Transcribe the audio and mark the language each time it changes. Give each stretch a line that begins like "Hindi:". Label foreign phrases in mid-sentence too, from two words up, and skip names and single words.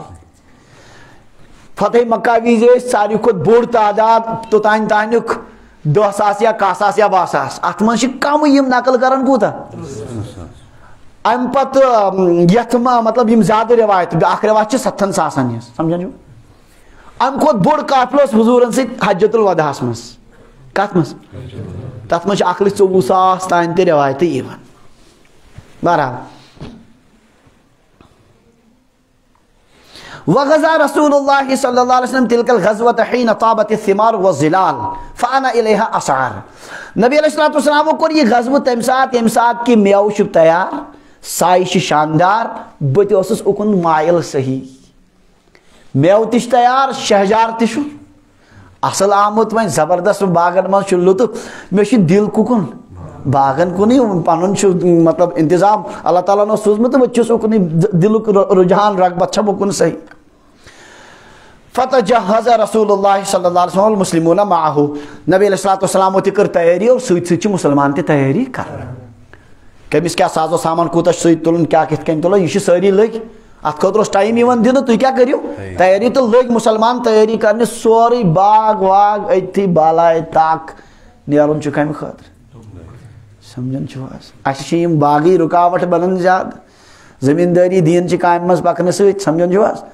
Kashmiri: فتح مکہ وِزِ ٲسۍ ساروی کھۄتہٕ بوٚڑ تعداد توٚتانۍ تانیُک 10,000 یا 1,000 یا 12,000 اتھ منٛز چھِ کمٕے یِم نقل کران کوٗتاہ امہِ پتہٕ یتھ مطلب یِم زیادٕ رِوایت اکھ رِوایت چھِ 7,000 ہِنٛز سمجھان چھُو امہِ کھۄتہٕ بوٚڑ قافلہٕ اوس حضوٗرن سۭتۍ حجۃ الوداعس منٛز کتھ منٛز تتھ منٛز چھِ 1,24,000 تانۍ تہِ رِوایتہٕ یِوان.
Arabic: بہرحال وغزا رسول اللہ صلی اللہ علیہ وسلم تلك الغزوة حين طابت الثمار والظلال فانا الیہا اسعار.
Kashmiri: نبی
Arabic: علیہ السلام
Kashmiri: کو کوٚر یہ غزوہ تمہِ ساتہٕ ییٚمہِ ساتہٕ کہ میوٕ چھُ تیار سایہِ چھِ شاندار بہٕ تہِ اوسُس اُکُن مایل صحیح میوٕ تہِ چھُ تیار شہجار تہِ چھُ اصل آمُت وۄنۍ زبردست باغن منٛز چھُ لطف مےٚ چھُ دل کُکُن باغن کُنٕے پنُن چھُ مطلب انتظام اللہ تعالیٰ ہن اوس سوٗزمُت تہٕ بہٕ چھُس اُکنٕے دلُک رجحان رغبت چھم اُکُن صحیح.
Arabic: فتجہز رسول اللہ صلی اللہ علیہ وسلم والمسلمون معه
Kashmiri: نبی
Arabic: علیہ السلام
Kashmiri: تہِ کٔر تیٲری اور سۭتۍ سۭتۍ چھِ مُسلمان تہِ تیٲری کران کٔمِس کیٛاہ سازو سامان کوٗتاہ چھُ سۭتۍ تُلُن کیٛاہ کِتھ کٔنۍ تُلو یہِ چھِ سٲری لٔگۍ اتھ خٲطرٕ اوس ٹایم یِوان دِنہٕ تُہۍ کیٛاہ کٔرِو تیٲری تہٕ لٔگۍ مُسلمان تیٲری کرنہِ سورُے باغ واغ أتھی بالایہِ طاق نیرُن چھُ کمہِ خٲطرٕ سمجھان چھُو حظ اسہِ چھِ یِم باغی رُکاوٹ بنان زیادٕ زٔمیٖندٲری دیٖن چہِ کامہِ منٛز پکنہٕ سۭتۍ سمجھان چھُو حظ.